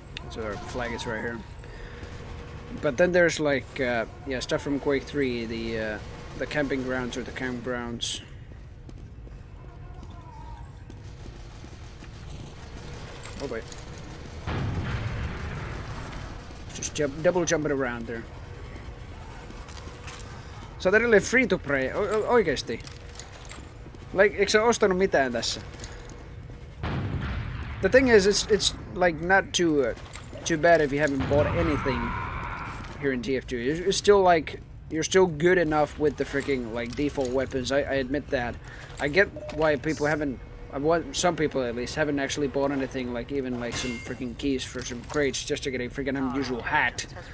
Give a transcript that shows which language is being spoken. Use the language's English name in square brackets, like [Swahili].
[English] So our flag is right here. But then there's like, yeah, stuff from Quake 3, the camping grounds or the campgrounds. Oh wait. Just double jumping around there. So they're really free to play, [Finnish] oikeesti. Like, eikö sä ostanut mitään tässä? [English] The thing is, it's like not too bad if you haven't bought anything here in TF2. You're still like, you're still good enough with the freaking like default weapons. I admit that. I get why people haven't, some people at least, haven't actually bought anything, like even like some freaking keys for some crates just to get a freaking unusual hat.